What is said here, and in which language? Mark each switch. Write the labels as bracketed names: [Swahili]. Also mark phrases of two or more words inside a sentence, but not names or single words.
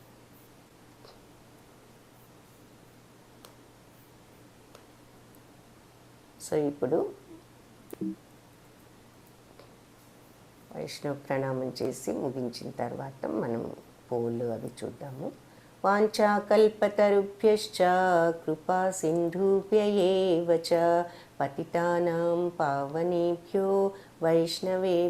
[Telugu] సో ఇప్పుడు వైష్ణవ ప్రణామం చేసి ముగించిన తర్వాత మనం పోలు అవి చూద్దాము. [Sanskrit] వాంఛాకల్పతరుభ్యశ్చ కృపా సింధుభ్య ఏవ చ పతితానాం పావనేభ్యో వైష్ణవే